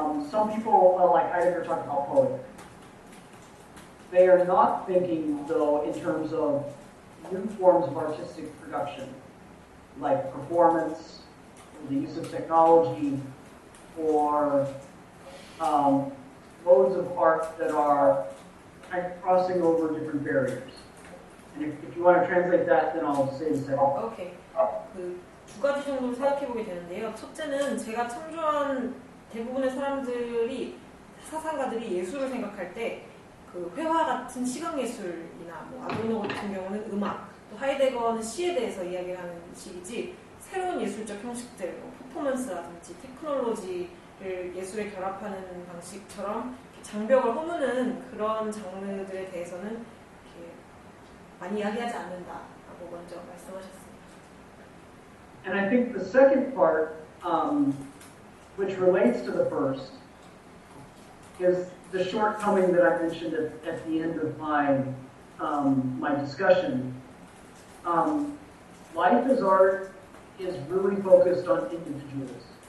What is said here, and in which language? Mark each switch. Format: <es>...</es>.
<en>Some people, like Heidegger, talk about poetry. They are not thinking, though, in terms of new forms of artistic production, like performance, or the use of technology, or modes of art that are kind of crossing over different barriers. And if you want to translate that, then I'll say the second. 오케이.</en> <ko>두 가지 정도로 생각해보게 되는데요. 첫째는 제가 참조한 대부분의 사람들이, 사상가들이 예술을 생각할 때 그 회화 같은 시각예술이나 뭐 아도르노 같은 경우는 음악, 또 하이데거는 시에 대해서 이야기를 하는 식이지, 새로운 예술적 형식들, 뭐 퍼포먼스라든지 테크놀로지를 예술에 결합하는 방식처럼 장벽을 허무는 그런 장르들에 대해서는 이렇게 많이 이야기하지 않는다라고 먼저 말씀하셨습니다.</ko> <en>And I think the second part, which relates to the first, is the shortcoming that I mentioned at the end of my discussion. Life as art is really focused on individuals.</en>